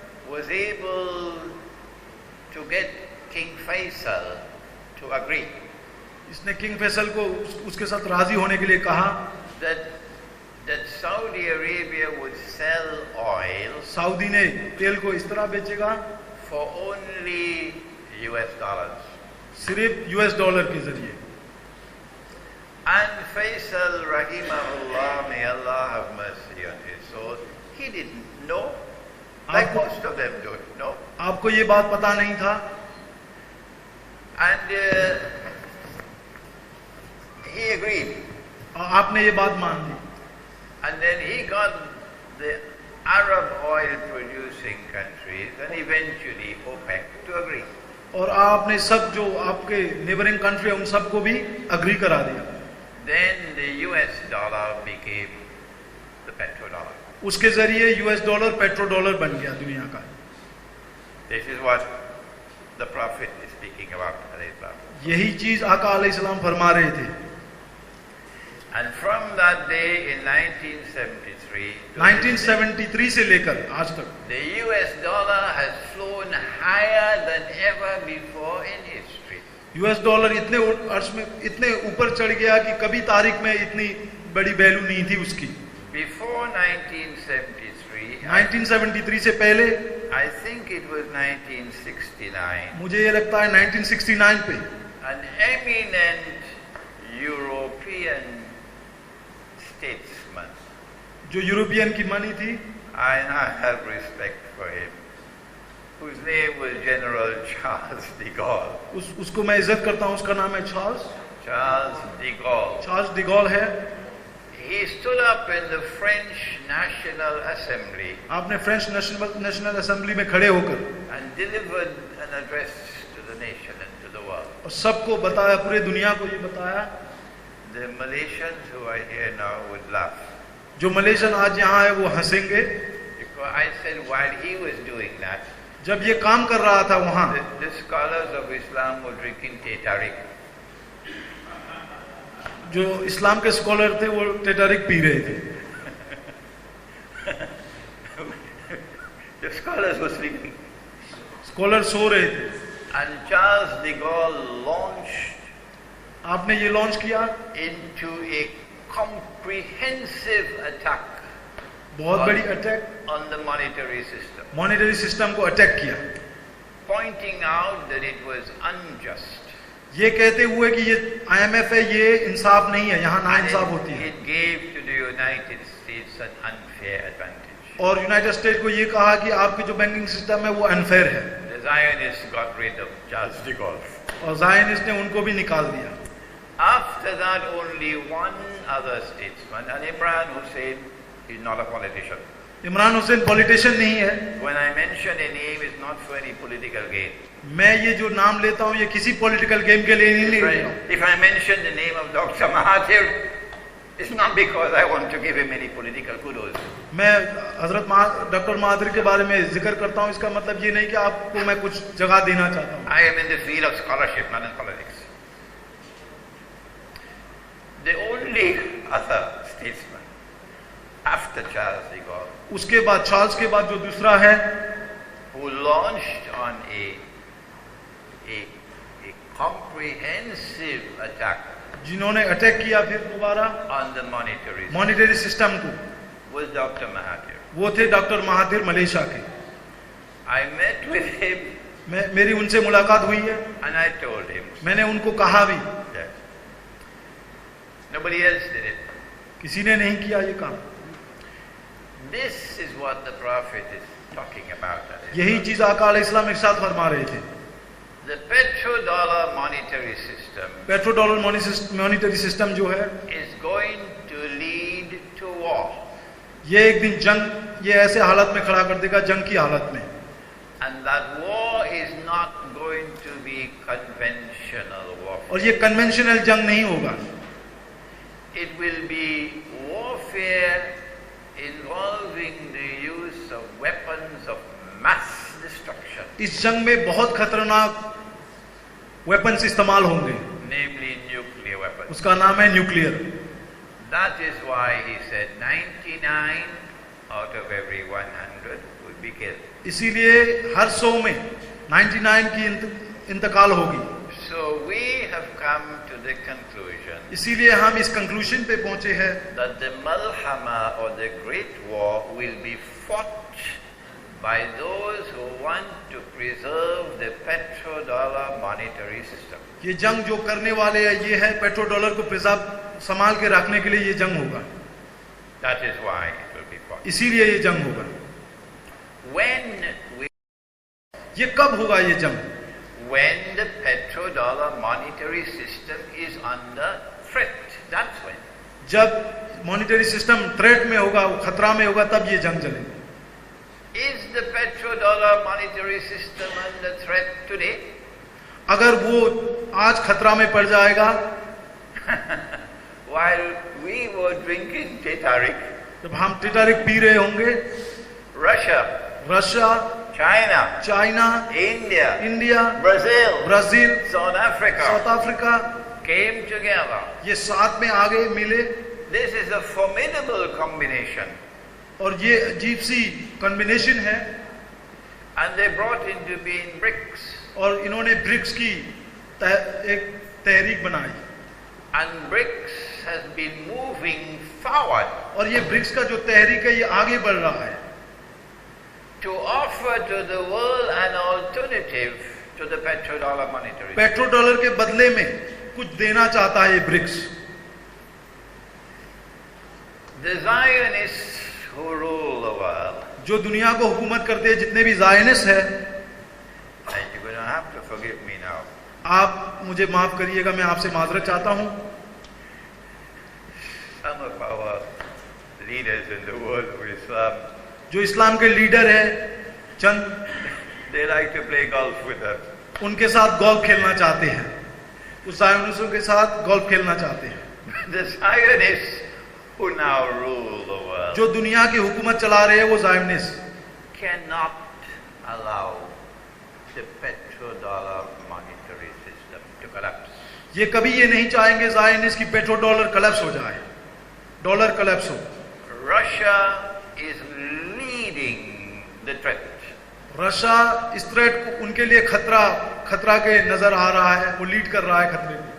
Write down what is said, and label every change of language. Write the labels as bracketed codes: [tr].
[en] was able to get King Faisal to agree [hi] इसने King Faisal को उसके साथ राजी होने के लिए कहा [en] that Saudi Arabia would sell oil [hi] Saudi ने तेल को इस तरह बेचेगा [en] for only US dollars. [hi] सिर्फ यूएस डॉलर के जरिए. [en] And Faisal rahimahullah, may Allah have mercy on his soul, he didn't know, like most of them don't know. [hi] आपको ये बात पता नहीं था. [en] And he agreed. [hi] आपने ये बात मान ली. [en] And then he got the Arab oil producing countries and eventually OPEC to agree. [hi] और आपने सब जो आपके नेबरिंग कंट्री है उन सबको भी अग्री करा दिया. [en] Then the US dollar became the petrodollar. [hi] उसके जरिए यूएस डॉलर पेट्रो डॉलर बन गया दुनिया का. [en] This is what the Prophet is speaking about. [hi] यही चीज आका अलैहिस्सलाम फरमा रहे थे. [en] And from that day in [hi] 1973 से लेकर आज तक [en] the US dollar has flown higher than ever before in history. [hi] US dollar इतने अर्श में इतने ऊपर चढ़ गया कि कभी तारीख में इतनी बड़ी वैल्यू नहीं थी उसकी. [en] Before 1973, [hi] 1973 से पहले [en] I think it was 1969. [hi] मुझे ये लगता है 1969 पे [en] An eminent European statesman, [hi] जो यूरोपियन की मनी थी, [en] and I have respect for him, whose name was General Charles de Gaulle. [hi] उसको मैं इज्जत करता हूँ. उसका नाम है [en] Charles de Gaulle. [hi] Charles de Gaulle है. [en] He stood up in the French National Assembly. [hi] आपने फ्रेंच नेशनल असेंबली में खड़े होकर [en] and delivered an address to the nation and to the world. [hi] और सबको बताया, पूरे दुनिया को ये बताया. [en] The Malaysians who are here now would laugh. [hi] जो मलेशियन आज यहाँ है वो हंसेंगे. [en] Because I said while he was doing that, [hi] जब ये काम कर रहा था वहाँ [en] the scholars of Islam were drinking Teh Tarik. [hi] जो इस्लाम के स्कॉलर थे वो टेटारिक पी रहे थे. [en] The scholars were sleeping. [hi] Scholar सो रहे थे. [en] And Charles de Gaulle launched [hi] आपने ये लॉन्च किया [en] into a comprehensive attack [hi] बहुत बड़ी attack [en] on the monetary system, [hi] monetary system को अटैक किया, [en] pointing out that it was unjust. [hi] ये कहते हुए कि ये IMF है, ये इंसाफ नहीं है, यहाँ नाइंसाफ होती है. [en] It gave to the United States an unfair advantage. [hi] और यूनाइटेड स्टेट को ये कहा कि आपकी जो बैंकिंग सिस्टम है वो अनफेयर है. [en] The Zionists got rid of Charles de Gaulle. [hi] और जायनिस्ट ने उनको भी निकाल दिया. [en] After that, only one other statesman, and Imran Hussein is not a politician. [hi] Imran Hussain politician नहीं है. [en] When I mention a name, it's not for any political gain. [hi] मैं ये जो नाम लेता हूँ ये किसी पॉलिटिकल गेम के लिए नहीं ले रहा हूँ. [en] If I mention the name of Dr. Mahathir, It's not because I want to give him any political kudos. [hi] मैं हजरत डॉक्टर महादिर के बारे में जिक्र करता हूँ, इसका मतलब ये नहीं कि आपको मैं कुछ जगह देना चाहता हूँ. [en] I am in the field of scholarship, not in politics. The only other statesman after Charles de Gaulle [hi] उसके बाद चार्ल्स के बाद जो दूसरा है [en] who launched on a comprehensive attack [hi] जिन्होंने अटैक किया फिर दोबारा [en] on the [hi] मॉनिटरी सिस्टम को [en] was Dr. Mahathir. [hi] वो थे डॉक्टर महादिर मलेशिया के. [en] I met with him [hi] मेरी उनसे मुलाकात हुई है. [en] and I told him [hi] मैंने उनको कहा भी. [en] that nobody else did it. [hi] किसी ने नहीं किया ये काम. [en] This is what the Prophet is talking about. [hi] यही चीज आका अलैहिस्सलाम एक साथ फरमा रहे थे. [en] The petrodollar monetary system [hi] petro dollar monetary system जो है [en] is going to lead to war. [hi] ये एक दिन जंग, ये ऐसे हालत में खड़ा कर देगा, जंग की हालत में. [en] And that war is not going to be conventional warfare. [hi] और ये कन्वेंशनल जंग नहीं होगा. [en] It will be warfare involving the use of weapons of mass destruction. [hi] इस जंग में बहुत खतरनाक वेपन्स इस्तेमाल होंगे, [en] namely nuclear weapons. [hi] उसका नाम है nuclear. [en] That is why he said 99 out of every 100 would be killed. [hi] इसीलिए हर 100 में 99 की इंतकाल होगी. [en] So we have come to the conclusion [hi] इसीलिए हम इस कंक्लूजन पे पहुंचे हैं [en] that the Malhama or the Great War will be fought by those who want to preserve the petrodollar monetary system. [hi] ये जंग जो करने वाले हैं ये है पेट्रो डॉलर को प्रिजर्व संभाल के रखने के लिए ये जंग होगा. [en] That is why it will be fought. [hi] इसीलिए ये जंग होगा. [en] When [hi] ये कब होगा ये जंग? [en] when the petrodollar monetary system is under threat. That's when. [hi] जब मॉनिटरी सिस्टम थ्रेट में होगा, खतरा में होगा, तब ये जंग चलेगी. [en] Is the petrodollar monetary system under threat today? [hi] अगर वो आज खतरा में पड़ जाएगा, [en] While we were drinking Titarik, [hi] जब हम टिटारिक पी रहे होंगे, [en] Russia, [hi] Russia, [en] China, [hi] China, [en] India, [hi] India, [en] Brazil, [hi] Brazil, [en] South Africa [hi] south Africa [en] came together. [hi] ये साथ में आगे मिले [en] This is a formidable combination. [hi] और ये अजीब सी कॉम्बिनेशन है. [en] And they brought into being BRICS. [hi] और इन्होंने ब्रिक्स की एक तहरीक बनाई. [en] And BRICS has been moving forward [hi] और ये ब्रिक्स का जो तहरीक है ये आगे बढ़ रहा है [en] to offer to the world an alternative to the petrodollar monetary. [hi] Petro dollar के बदले में कुछ देना चाहता है ये BRICS. [en] The Zionists who rule the world, [hi] जो दुनिया को हुकूमत करते हैं, जितने भी जायनिस्ट है, [en] and you're going to have to forgive me now. [hi] आप मुझे माफ करिएगा, मैं आपसे माजरत चाहता हूँ. [en] Some of our leaders in the world of Islam, [hi] जो इस्लाम के लीडर है, चंद, [en] they like to play golf with us. [hi] उनके साथ गोल्फ खेलना चाहते हैं. उस जायनिस्टों के साथ गोल्फ खेलना चाहते हैं. [en] The Zionists who now rule the world [hi] जो दुनिया की हुकूमत चला रहे हैं वो Zionist [en] cannot allow the petrodollar monetary system to collapse. [hi] ये कभी ये नहीं चाहेंगे जायनिस्ट की पेट्रो डॉलर कलेप्स हो जाए, डॉलर कलेप्स हो. [en] Russia is leading the threat. [hi] Russia इस थ्रेट को, उनके लिए खतरा के नजर आ रहा है, वो लीड कर रहा है खतरे को.